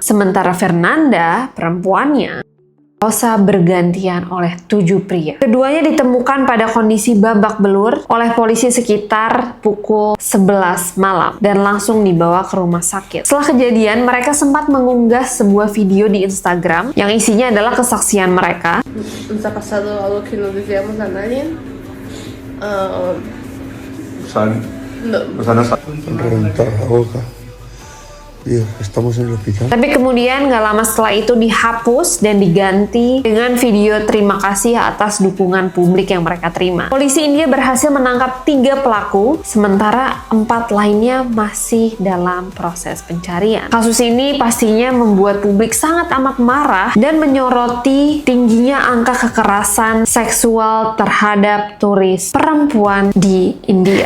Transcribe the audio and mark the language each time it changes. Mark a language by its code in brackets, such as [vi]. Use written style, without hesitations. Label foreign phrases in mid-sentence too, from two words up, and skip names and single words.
[id] Sementara Fernanda, perempuannya, diperkosa bergantian oleh 7 pria. Keduanya ditemukan pada kondisi babak belur oleh polisi sekitar pukul 11 malam dan langsung dibawa ke rumah sakit. Setelah kejadian, mereka sempat mengunggah sebuah video di Instagram yang isinya adalah kesaksian mereka. [es] ¿Nos ha pasado algo que no deseamos a nadie? Reventar la boca. Estamos en el hospital. [id] Tapi kemudian gak lama setelah itu dihapus dan diganti dengan video terima kasih atas dukungan publik yang mereka terima. Polisi India berhasil menangkap 3 pelaku, sementara 4 lainnya masih dalam proses pencarian. Kasus ini pastinya membuat publik sangat amat marah dan menyoroti tingginya angka kekerasan seksual terhadap turis perempuan di India.